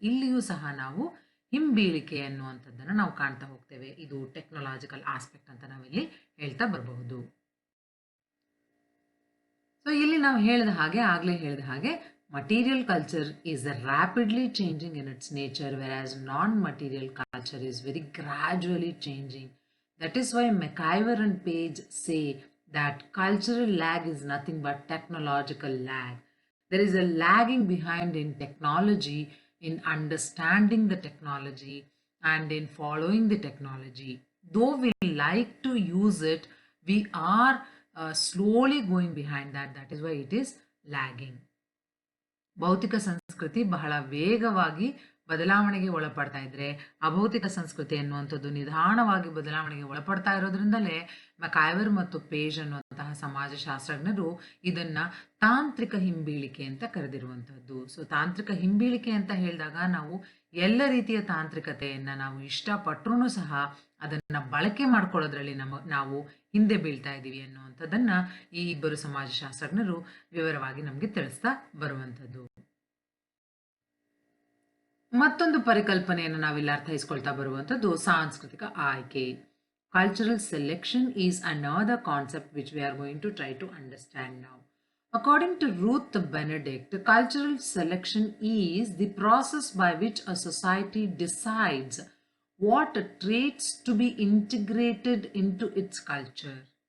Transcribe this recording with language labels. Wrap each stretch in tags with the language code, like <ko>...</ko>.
<kn>ಇಲ್ಲಿಯೂ ಸಹ ನಾವು ಹಿಂಬೀಳಿಕೆ ಅನ್ನುವಂಥದ್ದನ್ನು ನಾವು ಕಾಣ್ತಾ ಹೋಗ್ತೇವೆ. ಇದು ಟೆಕ್ನಾಲಜಿಕಲ್ ಆಸ್ಪೆಕ್ಟ್ ಅಂತ ನಾವಿಲ್ಲಿ ಹೇಳ್ತಾ ಬರಬಹುದು. ಸೊ ಇಲ್ಲಿ ನಾವು ಆಗಲೇ ಹೇಳಿದ ಹಾಗೆ</kn> <en>material culture is rapidly changing in its nature, whereas non-material culture is very gradually changing. That is why McIver and Page say that cultural lag is nothing but technological lag. There is a lagging behind in technology, in understanding the technology and in following the technology. Though we like to use it, we are slowly going behind that. That is why it is lagging.</en> <kn>ಭೌತಿಕ ಸಂಸ್ಕೃತಿ ಬಹಳ ವೇಗವಾಗಿ ಬದಲಾವಣೆಗೆ ಒಳಪಡ್ತಾ ಇದ್ರೆ ಅಭೌತಿಕ ಸಂಸ್ಕೃತಿ ಅನ್ನುವಂಥದ್ದು ನಿಧಾನವಾಗಿ ಬದಲಾವಣೆಗೆ ಒಳಪಡ್ತಾ ಇರೋದ್ರಿಂದಲೇ ಮೆಕೈವರ್ ಮತ್ತು ಪೇಜ್ ಅನ್ನುವಂತಹ ಸಮಾಜಶಾಸ್ತ್ರಜ್ಞರು ಇದನ್ನ ತಾಂತ್ರಿಕ ಹಿಂಬೀಳಿಕೆ ಅಂತ ಕರೆದಿರುವಂಥದ್ದು. ಸೊ ತಾಂತ್ರಿಕ ಹಿಂಬೀಳಿಕೆ ಅಂತ ಹೇಳಿದಾಗ ನಾವು ಎಲ್ಲ ರೀತಿಯ ತಾಂತ್ರಿಕತೆಯನ್ನ ನಾವು ಇಷ್ಟಪಟ್ಟರೂ ಸಹ ಅದನ್ನ ಬಳಕೆ ಮಾಡ್ಕೊಳ್ಳೋದ್ರಲ್ಲಿ ನಾವು ಹಿಂದೆ ಬೀಳ್ತಾ ಇದ್ದೀವಿ ಅನ್ನುವಂಥದ್ದನ್ನ ಈ ಇಬ್ಬರು ಸಮಾಜಶಾಸ್ತ್ರಜ್ಞರು ವಿವರವಾಗಿ ನಮಗೆ ತಿಳಿಸ್ತಾ ಬರುವಂಥದ್ದು. ಮತ್ತೊಂದು ಪರಿಕಲ್ಪನೆಯನ್ನು ನಾವಿಲ್ಲಿ ಅರ್ಥೈಸ್ಕೊಳ್ತಾ ಬರುವಂಥದ್ದು ಸಾಂಸ್ಕೃತಿಕ ಆಯ್ಕೆ.</kn> <en>Cultural selection is another concept which we are going to try to understand now. According to Ruth Benedict, cultural selection is the process by which a society decides what traits to be integrated into its culture.</en>